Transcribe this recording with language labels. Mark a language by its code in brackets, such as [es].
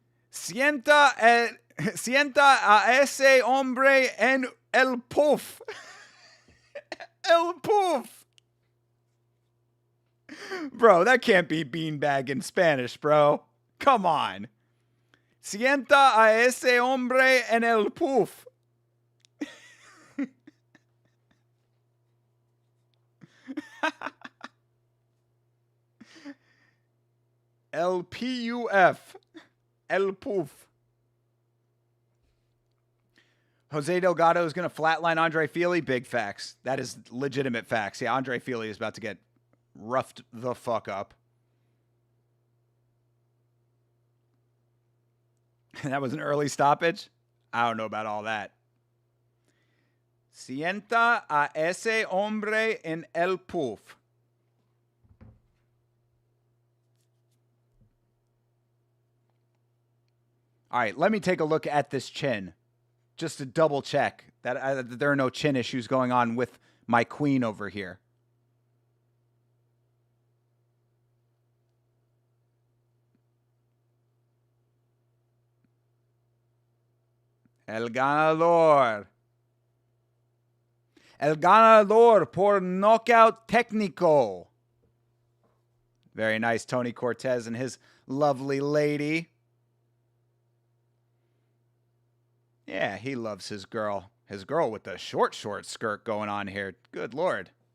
[es] Sienta a ese hombre en el puff. El puff. [en] Bro, that can't be beanbag in Spanish, bro. Come on. [es] Sienta a ese hombre en el puff. LPUF. El Poof. [en] Jose Delgado is going to flatline Andre Fili. Big facts. That is legitimate facts. Yeah, Andre Fili is about to get roughed the fuck up. That was an early stoppage? I don't know about all that. [es] Sienta a ese hombre en el Poof. [en] All right, let me take a look at this chin, just to double check that there are no chin issues going on with my queen over here. [es] El ganador. El ganador por knockout técnico. [en] Very nice, Tony Cortez and his lovely lady. Yeah, he loves his girl. His girl with the short skirt going on here. Good Lord.